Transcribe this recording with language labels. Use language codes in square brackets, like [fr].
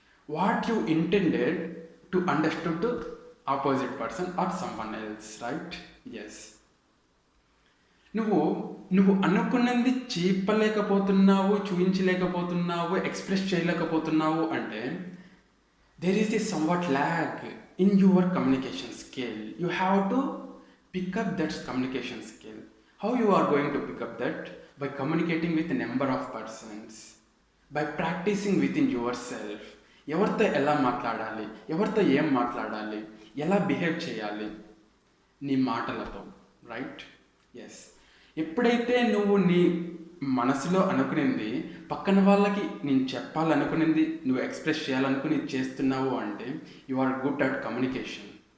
[en] What you intended to understood to opposite person or someone else, right? Yes. [te] నువ్వు అనుకున్నది చెప్పలేకపోతున్నావు, చూపించలేకపోతున్నావు, express చేయలేకపోతున్నావు అంటే [en] There is the somewhat lag in your communication skill. You have to pick up that communication skill. How you are going to pick up that? By communicating with a number of persons, by practicing within yourself. [te] ఎవరితో ఎలా మాట్లాడాలి, ఎవరితో ఏం మాట్లాడాలి, ఎలా behave చేయాలి నీ మాటలతో, రైట్? ఎస్. ఎప్పుడైతే నువ్వు నీ మనసులో అనుకునింది పక్కన వాళ్ళకి నేను చెప్పాలనుకునింది నువ్వు ఎక్స్ప్రెస్ చేయాలనుకుని చేస్తున్నావు అంటే [en] You are good at communication.